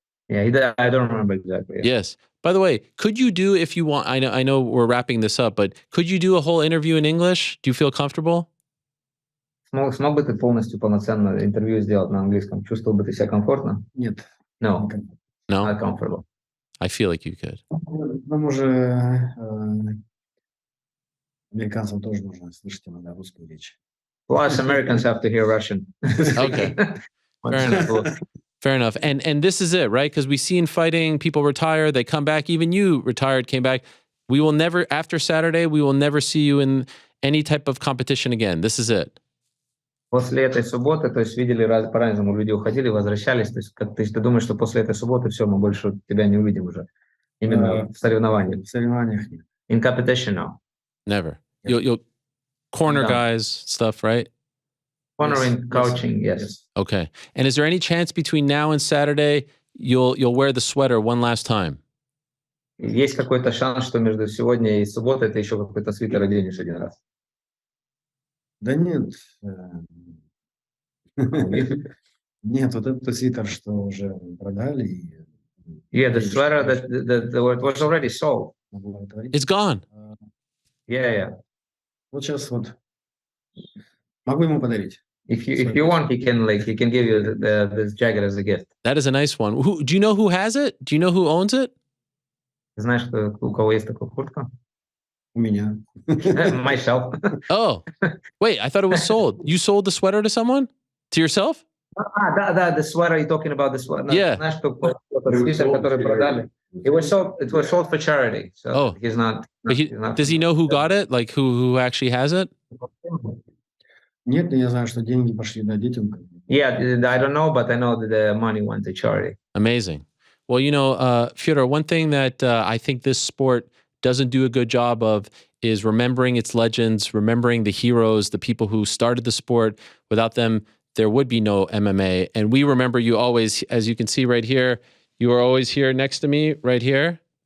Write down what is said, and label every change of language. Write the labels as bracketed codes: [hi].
[en] Yeah, I don't remember exactly. Yes. By the way, could you do, if you want, I know we're wrapping this up, but could you do a whole interview in English? Do you feel comfortable? [ru] Смог бы ты полностью полноценно интервью сделать на английском? Чувствовал бы ты себя комфортно? Нет. [en] No. No? Not comfortable. I feel like you could. [ru] Нам уже американцам тоже нужно слышать иногда русскую речь. [en] Plus, Americans have to hear Russian. Okay. Fair enough. Fair enough. And this is it, right? Because we see in fighting, people retire, they come back. Even you retired, came back. We will never, after Saturday, we will never see you in any type of competition again. This is it. [ru] После этой субботы, то есть видели по-разному, люди уходили, возвращались. То есть ты думаешь, что после этой субботы все, мы больше тебя не увидим уже. Именно в соревнованиях. В соревнованиях нет. [en] In competition now. Never. You'll corner guys, stuff, right? Cornering, coaching, yes. Okay. And is there any chance between now and Saturday you'll wear the sweater one last time? [ru] Есть какой-то шанс, что между сегодня и субботой ты еще какой-то свитер оденешь один раз? Да нет. Нет, вот этот свитер, что уже продали. [en] Yeah, the sweater that was already sold. It's gone. Yeah. [ru] Вот сейчас вот могу ему подарить. [en] If you want, he can give you this jacket as a gift. That is a nice one. Do you know who has it? Do you know who owns it? [ru] Знаешь, у кого есть такая куртка? У меня. [en] Myself. Oh, wait, I thought it was sold. You sold the sweater to someone? To yourself? The sweater, you're talking about the sweater. Yeah. [ru] Знаешь, что свитер, который продали? [en] It was sold for charity. So Oh. he's not. But does he know who got it? Like who actually has it? [ru] Нет, но я знаю, что деньги пошли, да, детям. [en] Yeah, I don't know, but I know that the money went to charity. Amazing. Well, Fedor, one thing that I think this sport doesn't do a good job of is remembering its legends, remembering the heroes, the people who started the sport. Without them, there would be no MMA. And we remember you always, as you can see right here, you are always here next to me, right here.